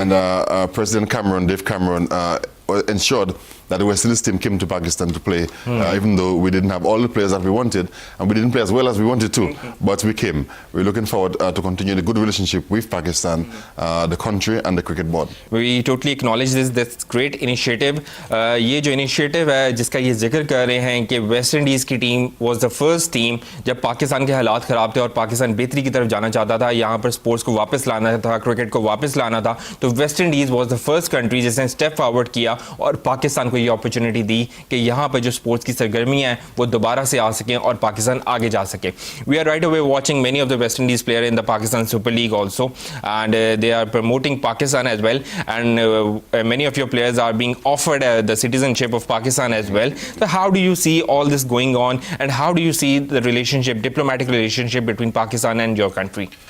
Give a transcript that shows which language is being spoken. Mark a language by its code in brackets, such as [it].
[en] And President Dave Cameron, ensured that the West Indies team came to Pakistan to play, even though we didn't have all the players that we wanted, and we didn't play as well as we wanted to, but we came. We're looking forward to continue the good relationship with Pakistan, the country and the cricket board. We totally acknowledge this great initiative. [hi] ये जो initiative है जिसका ये जिक्र कर रहे हैं कि वेस्ट इंडीज़ की team [en] was the first team [hi] जब पाकिस्तान के हालात ख़राब थे और पाकिस्तान बेहतरी की तरफ जाना चाहता था, यहाँ पर स्पोर्ट्स को वापस लाना था, क्रिकेट को वापस लाना था, तो West Indies [en] was the first country [hi] जिसने स्टेप फॉरवर्ड किया और पाकिस्तान को ये अपॉर्चुनिटी दी कि यहाँ पर जो स्पोर्ट्स की सरगर्मियाँ हैं वो दोबारा से आ सकें और पाकिस्तान आगे जा सके. [en] We are right away watching many of the West Indies player in the Pakistan Super League also, and they are promoting Pakistan as well, and many of your players are being offered the citizenship of Pakistan as well. So how do you see all this going on, and how do you see the diplomatic relationship between Pakistan and your country?